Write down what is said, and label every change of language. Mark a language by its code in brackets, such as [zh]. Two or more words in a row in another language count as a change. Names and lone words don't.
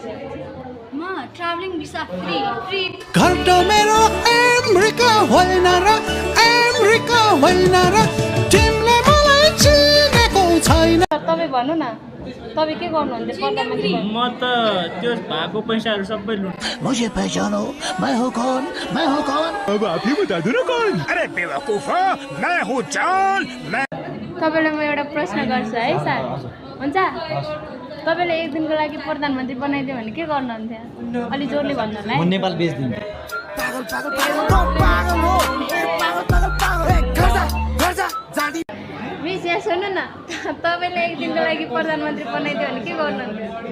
[en] म travelling visa free [ne] घर त मेरो अमेरिका होइन र अमेरिका होइन र तिमीले मलाई चिनेको छैन। तपाईँ भन्नु न, तपाईँ के गर्नुहुन्थ्यो प्रधानमन्त्री? म त त्यो भएको पैसाहरू सबै लुट। [hi] मुझे पहचानो, मैं हूँ कौन, मैं हूँ कौन। अब आप ही बता दो ना कौन। अरे बेवकूफ हो, मैं हूँ जॉन। [ne] तपाईलाई म एउटा प्रश्न गर्छु है सर, हुन्छ? तपाईले एक दिनको लागि प्रधानमन्त्री बनाइदियो भने के गर्नुहुन्थ्यो? अलि जोडले भन्नु होला है। म नेपाल बेच्दिन्छु। मिस यहाँ सुन्नु न, तपाईले एक दिनको लागि प्रधानमन्त्री बनाइदियो भने के गर्नुहुन्थ्यो?